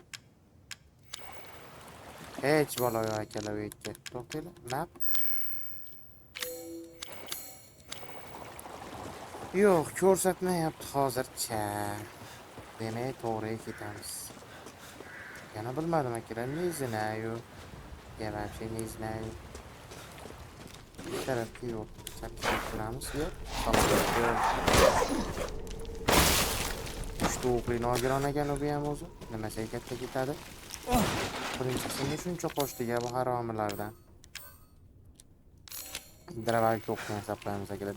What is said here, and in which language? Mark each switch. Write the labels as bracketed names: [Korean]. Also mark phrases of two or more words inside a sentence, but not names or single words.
[Uzbek] Hech bola yo'q akalar bu yerga. To'xtanglar. Map. Yo'q, ko'rsatmayapti hozircha. Demak, to'g'riga ketamiz. Yana bilmadim akalar, [Russian] не знаю. Я вообще не знаю. [Uzbek] Bir tarafga yo'q. Chakka turamiz, yo'q. Uchta o'qli nogiron ekan u ham o'zi. Nimasiga katta ketadi? Birinchisiga shuncha qo'shdiga bu haromilardan. Dravavik o'qni hisoblaymiz akalar.